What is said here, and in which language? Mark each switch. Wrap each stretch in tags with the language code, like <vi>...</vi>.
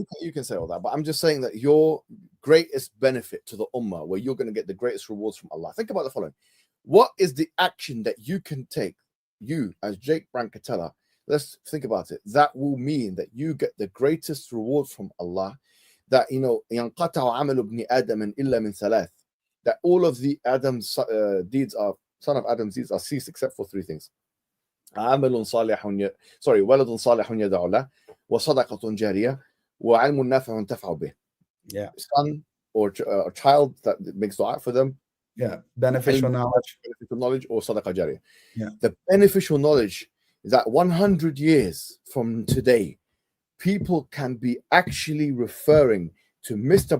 <en>You can say all that, but I'm just saying that your greatest benefit to the ummah, where you're going to get the greatest rewards from Allah. Think about the following: what is the action that you can take, you as JBrancatella? Let's think about it. That will mean that you get the greatest reward from Allah.</en> <ar>That ينقطع عمل ابن آدم إلا من ثلاث.</ar> <en>That all of the Adam's son of Adam's deeds are ceased except for three things.</en> <ar>عمل صالح ولد صالح يدعو له وصدقة جارية وعلم نافع ينتفع به.</ar> <en>Yeah. Son or a child that makes dua for them. Yeah. Beneficial knowledge. Beneficial knowledge or sadaqah jariyah. Yeah. The beneficial knowledge is that 100 years from today, people can be actually referring to Mr.</en>